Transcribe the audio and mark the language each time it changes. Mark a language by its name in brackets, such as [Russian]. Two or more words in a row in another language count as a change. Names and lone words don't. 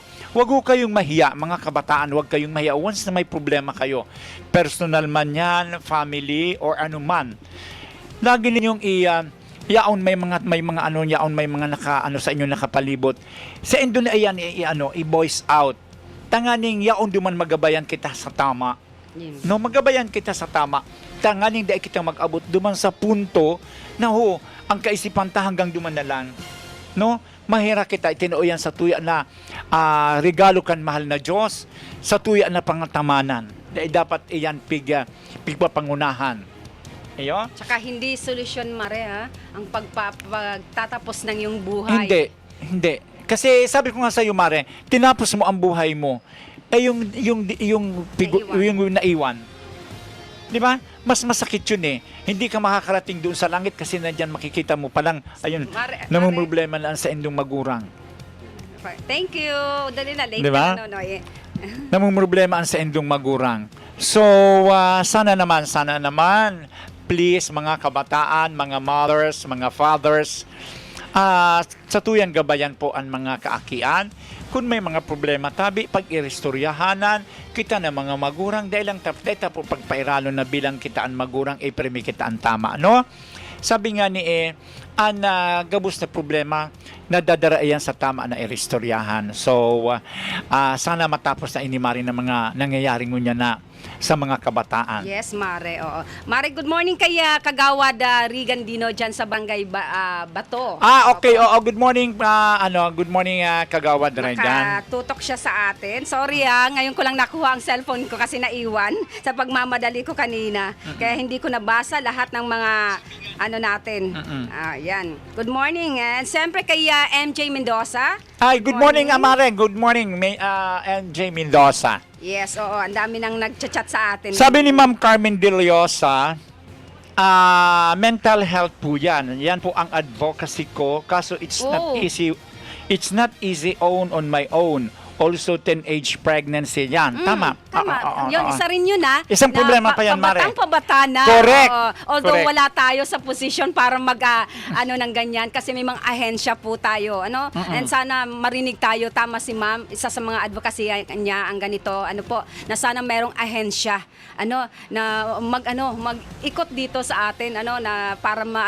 [Filipino] Huwag ho kayong mahiya, mga kabataan, huwag kayong mahiya once na may problema kayo. Personal man yan, family, or ano man. [Bikol] Lagi ninyong yaon may mga yaon may mga sa inyo nakapalibot. Sa indo na iyan [English] i-voice out. [Bikol] Tanganing yaon duman magabayan kita sa tama. [English] Yes. [Bikol] No, magabayan kita sa tama. Tanganing dai kita mag-abot duman sa punto na ang kaisipan ta hanggang duman na lang. No? Mahira kita itinuoyan sa tuya na regalo kan mahal na Diyos, sa tuya na pangatamanan. Dapat iyan pigpapangunahan. Ayo? [Filipino] Tsaka hindi solusyon, Mare, ang pagtatapos ng iyong buhay. Hindi. Kasi sabi ko nga sa iyo, Mare, tinapos mo ang buhay mo. Yung Naiwan. naiwan. Di ba? Mas masakit yun eh. Hindi ka makakarating doon sa langit kasi nandyan makikita mo palang, ayun, namumroblema lang [Bikol] sa indong magurang. [English] Thank you. [Filipino] Dali na, late Di ba? na, no, eh. [Bikol] Namumroblema ang sa indong magurang. [Filipino] So, sana naman, please, mga kabataan, mga mothers, mga fathers, [Bikol] sa tuyang gabayan po ang mga kaakian. Kung may mga problema tabi, pag-irestoryahanan, kita na mga magurang, dahil lang tapdeta po pagpairalo na bilang kitaan magurang, premi kitaan tama, no? Sabi nga ni ang gabos na problema, nadadaraayan sa tama na irestoryahan. [Filipino] So, sana matapos na inimari ng mga nangyayaring ngunya na sa mga kabataan. Yes, Mare. Oo. Mare, [English] good morning [Filipino] kay Kagawad Regan Dino dyan sa Barangay Bato. Okay. Oo, [English] good morning. Good morning, Kagawad Regan. [Filipino] Nakatutok siya sa atin. Sorry ngayon ko lang nakuha ang cellphone ko kasi naiwan sa pagmamadali ko kanina. Kaya hindi ko nabasa lahat ng mga natin. Yan. [English] Good morning. [Filipino] And siyempre kay MJ Mendoza. [English] Hi, good morning, Amare. Good morning, MJ Mendoza. [Filipino] Yes, oo. Ang dami nang nagchat-chat sa atin. Sabi ni Ma'am Carmen De Leosa, mental health po yan. Yan po ang advocacy ko. Kaso [English] it's not easy. It's not easy on my own. [Filipino] Also, [English] teenage pregnancy [Filipino] yan. Tama. Yun, isa rin yun Isang problema pa yan, Mare. Pabatang na. Correct. Although Correct. wala tayo sa posisyon para ng ganyan kasi may mga ahensya po tayo. And sana marinig tayo, tama si Ma'am, isa sa mga advocacy niya ang ganito, na sana merong ahensya, na mag-ikot dito sa atin, na para